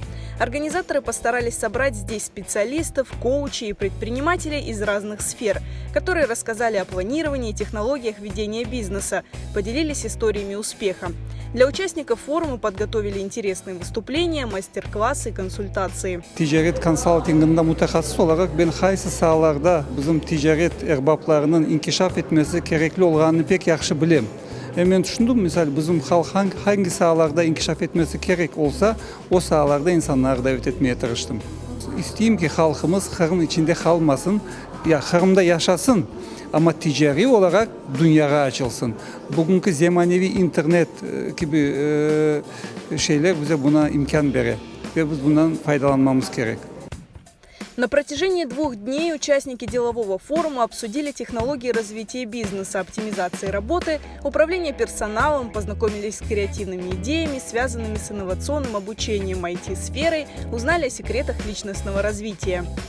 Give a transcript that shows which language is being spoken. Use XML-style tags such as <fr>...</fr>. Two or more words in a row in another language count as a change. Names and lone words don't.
<ru>Организаторы постарались собрать здесь специалистов, коучей и предпринимателей из разных сфер, которые рассказали о планировании и технологиях ведения бизнеса, поделились историями успеха. Для участников форума подготовили интересные выступления, мастер-классы и консультации.</ru> <crh>Ticaret konsaltinginde mutaxassis olarak ben qaysi sahalarda bizim ticaret erbaplarının inkişaf etmesi gerekli olganını pek yaxşı bilem. Men düşündüm, misal bizim halk hangi sahalarda inkişaf etmesi gerek olsa o sahalarda insanları davet etmeye tırıştım. İsteyim ki halkımız Kırım içinde kalmasın, ya Kırım'da yaşasın. Ama ticari olarak dünyaya açılsın. Bugünkü zemanevi internet gibi şeyler bize buna imkan verir ve biz bundan faydalanmamız gerek.</crh> <ru>На протяжении 2 дней участники делового форума обсудили технологии развития бизнеса, оптимизации работы, управления персоналом, познакомились с креативными идеями, связанными с инновационным обучением IT-сферой, узнали о секретах личностного развития.</ru>